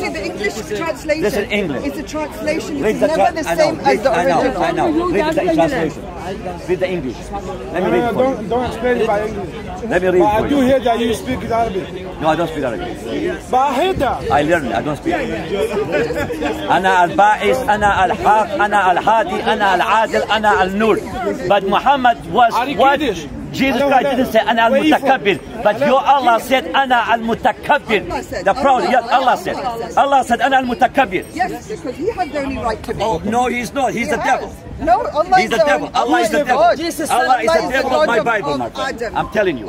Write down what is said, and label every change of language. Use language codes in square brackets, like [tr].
[en] You see, the English translation. This is English. It's a translation. Read It's the never the same as the original. I know. Read the translation. Read the English. Let me read it for you. Don't explain it by English. Let me read it for you. I do hear that you speak Arabic. No, I don't speak Arabic. But I heard that. I learned it. I don't speak Arabic. [ar] أنا البائس, أنا الحق, أنا الهادي, أنا العادل, أنا النور. [en] But Muhammad was what? Jesus Christ didn't say [ar] أنا المتكبر, [en] but your Allah said أنا المتكبر. The proud, yes, Allah said. Allah said [ar] أنا المتكبر. [en] Yes, because he had the only right to be. Oh no, he's not. He's the devil. No, Allah He's the devil. Allah is the devil. Allah is the devil of my Bible, my friend. I'm telling you.